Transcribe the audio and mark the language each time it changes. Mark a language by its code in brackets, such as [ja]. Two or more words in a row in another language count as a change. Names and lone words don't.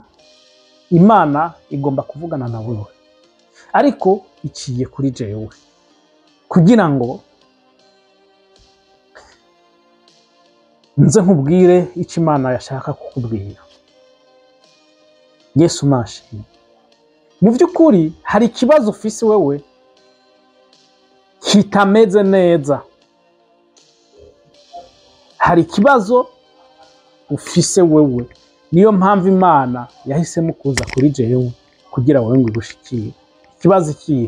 [rn] Imana igomba kuvugana na wewe, ariko iciye kuri jewe, kugira ngo nze nkubwire icyo Imana yashaka kukubwira. Yesu nashimwe. Mu by'ukuri hari ikibazo ufise wewe kitameze neza. Hari ikibazo ufise wewe, niyo mpamvu Imana yahisemo kuza kuri jewe kugira wowe ngo igushikire. Ikibazo kihe?